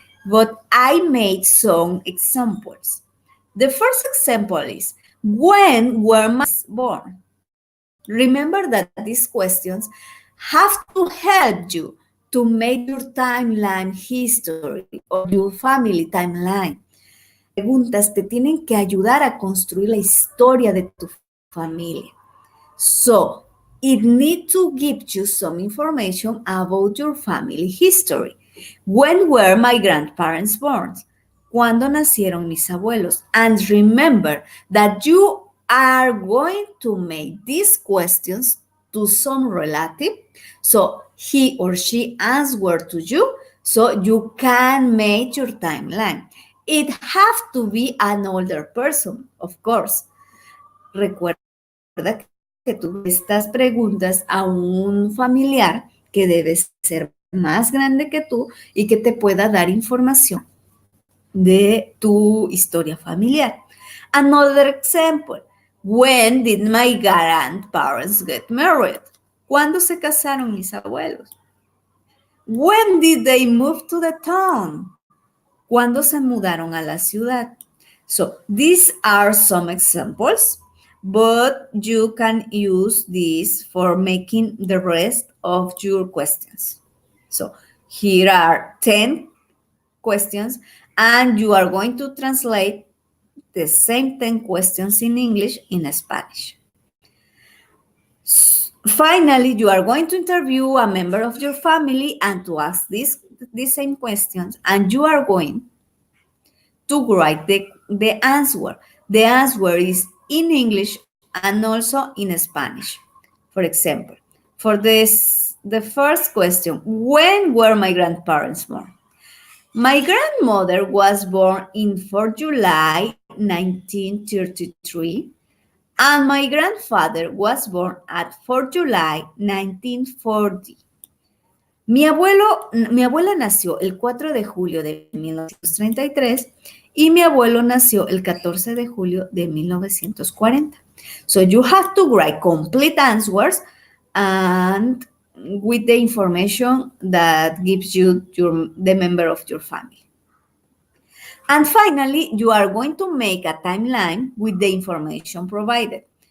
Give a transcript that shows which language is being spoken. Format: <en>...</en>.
<en>But I made some examples. The first example is, when were my parents born? Remember that these questions have to help you to make your timeline history or your family timeline.</en> <es>Preguntas te tienen que ayudar a construir la historia de tu familia.</es> <en>So, it needs to give you some information about your family history. When were my grandparents born?</en> <es>¿Cuándo nacieron mis abuelos?</es> <en>And remember that you are going to make these questions to some relative. So, he or she answered to you. So you can make your timeline. It have to be an older person, of course.</en> <es>Recuerda que tú estas preguntas a un familiar que debe ser más grande que tú y que te pueda dar información de tu historia familiar.</es> <en>Another example. When did my grandparents get married?</en> <es>¿Cuándo se casaron mis abuelos?</es> <en>When did they move to the town?</en> <es>¿Cuándo se mudaron a la ciudad?</es> <en>So these are some examples, but you can use this for making the rest of your questions. So here are 10 questions, and you are going to translate the same 10 questions in English in Spanish. Finally, you are going to interview a member of your family and to ask these same questions, and you are going to write the answer. The answer is in English and also in Spanish. For example, for the first question, when were my grandparents born? My grandmother was born in 4 July 1933, and my grandfather was born at 4 July 1940.</en> <es>Mi abuela nació el 4 de julio de 1933 y mi abuelo nació el 14 de julio de 1940.</es> <en>So you have to write complete answers and with the information that gives you the member of your family. And finally, you are going to make a timeline with the information provided.</en>